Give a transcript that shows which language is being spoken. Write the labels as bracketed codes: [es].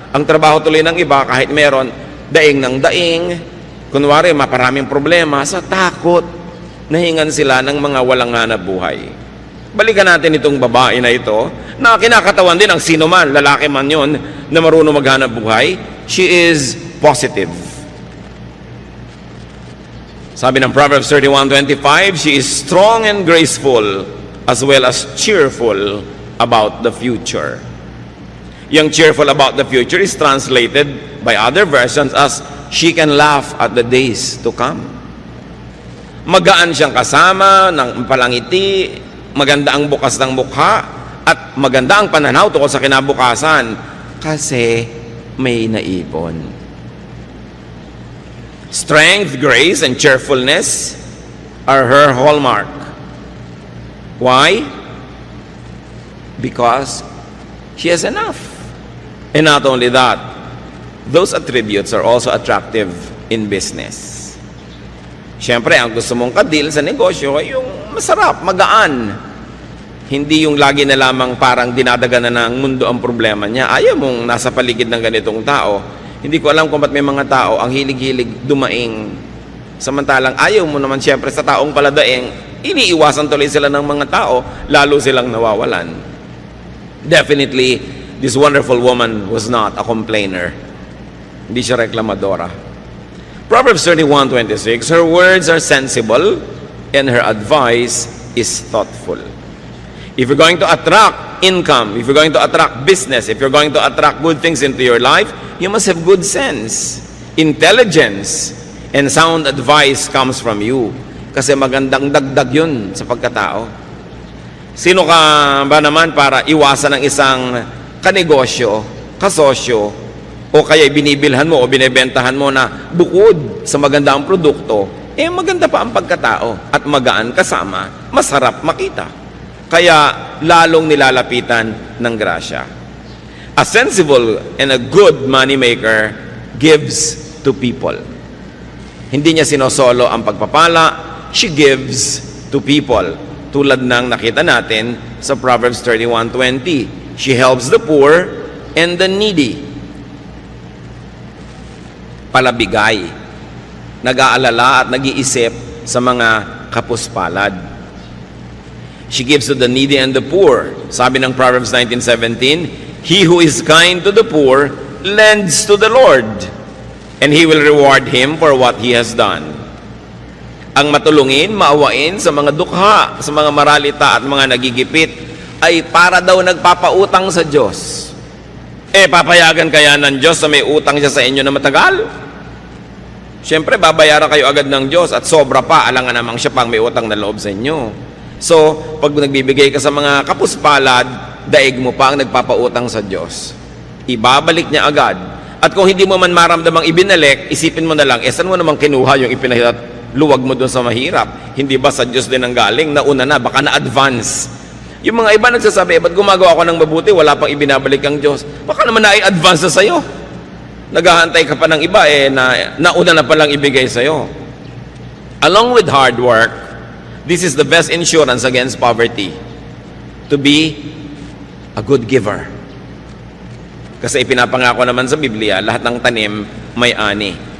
[tl] Ang trabaho tuloy ng iba, kahit meron, daing ng daing. Kunwari, maparaming problema sa takot. nahingan sila ng mga walang hanap buhay. Balikan natin itong babae na ito, na kinakatawan din ang sino man, lalaki man yon, na marunong maghanap buhay. [en] She is positive. [tl] Sabi ng [en] Proverbs 31:25, she is strong and graceful, as well as cheerful about the future. Yung cheerful about the future is translated by other versions as she can laugh at the days to come. [tl] Magaan siyang kasama, ng palangiti, maganda ang bukas ng mukha, at maganda ang pananaw tungkol sa kinabukasan kasi may naipon. [en] Strength, grace, and cheerfulness are her hallmark. Why? Because she has enough. And not only that, those attributes are also attractive in business. [tl] Siyempre, ang gusto mong kadil sa negosyo ay yung masarap, magaan. Hindi yung lagi na lamang parang dinadaganan ng mundo ang problema niya. Ayaw mong nasa paligid ng ganitong tao. Hindi ko alam kung ba't may mga tao ang hilig-hilig dumaing. Samantalang ayaw mo naman siyempre sa taong paladaing, iniiwasan tuloy sila ng mga tao, lalo silang nawawalan. [en] Definitely, this wonderful woman was not a complainer. [tl] Hindi siya reklamadora. [en] Proverbs 31:26, her words are sensible and her advice is thoughtful. If you're going to attract income, if you're going to attract business, if you're going to attract good things into your life, you must have good sense, intelligence, and sound advice comes from you. [tl] Kasi magandang dagdag yun sa pagkatao. Sino ka ba naman para iwasan ng isang kanegosyo, kasosyo, o kaya binibilhan mo o binibentahan mo na bukod sa maganda ang produkto, maganda pa ang pagkatao at magaan kasama, masarap makita. Kaya lalong nilalapitan ng grasya. [en] A sensible and a good moneymaker gives to people. [tl] Hindi niya sinosolo ang pagpapala, [en] she gives to people. [tl] Tulad ng nakita natin sa Proverbs 31:20. [en] She helps the poor and the needy. [tl] Palabigay. Nag-aalala at nag-iisip sa mga kapuspalad. [en] She gives to the needy and the poor. [tl] Sabi ng [en] Proverbs 19:17, he who is kind to the poor lends to the Lord, and He will reward him for what he has done. [tl] Ang matulungin, maawain sa mga dukha, sa mga maralita at mga nagigipit, ay para daw nagpapautang sa Diyos. Papayagan kaya ng Diyos na may utang siya sa inyo na matagal? Siyempre, babayaran kayo agad ng Diyos at sobra pa, alangan namang siya pang may utang na loob sa inyo. So, pag nagbibigay ka sa mga kapuspalad, daig mo pa ang nagpapautang sa Diyos. Ibabalik niya agad. At kung hindi mo man maramdamang ibinalik, isipin mo na lang, saan mo namang kinuha yung luwag mo doon sa mahirap? Hindi ba sa Diyos din ang galing? Nauna na, baka na-advance. Yung mga iba nagsasabi, ba't gumagawa ako ng mabuti, wala pang ibinabalik ang Diyos? Baka naman na-advance na sa'yo. Naghahantay ka pa ng iba, nauna na palang ibigay sa'yo. [en] Along with hard work, this is the best insurance against poverty. To be a good giver. [tl] Kasi ipinapangako naman sa Biblia, lahat ng tanim may ani.